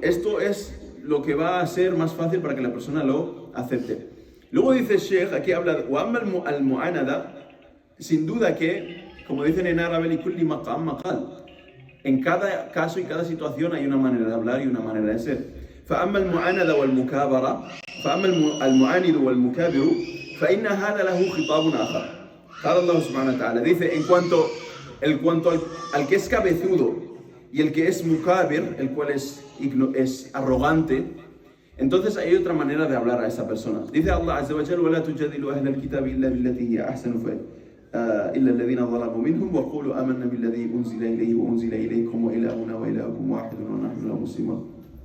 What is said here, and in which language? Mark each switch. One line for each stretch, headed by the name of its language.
Spanish: Esto es lo que va a ser más fácil para que la persona lo acepte. Luego dice el Sheikh, aquí habla,
Arabic: وَأَمَّا الْمُعَانَدَةِ,
Spanish: sin duda que, como dicen en árabe,
Arabic: لِكُلِّ مَقَامٍ مَقَالٍ,
Spanish: en cada caso y cada situación hay una manera de hablar y una manera de ser.
Arabic: فأما المعاند والمكابرة فأما المعاند والمكابر فإن هذا له خطاب آخر. قال الله سبحانه وتعالى,
Spanish: dice, en cuanto al que es cabezudo y el que es mukabir, el cual es arrogante, entonces hay otra manera de hablar a esa persona.
Arabic: Dice Allah Azza wa Jalla, ولا تجادلوا أهل الكتاب إلا بالتي هي أحسن إلا الذين ظلموا منهم وقولوا آمنا بالذي أنزل إليه وأنزل إليكم وإلهنا وإلهكم واحد ونحن له مسلمون.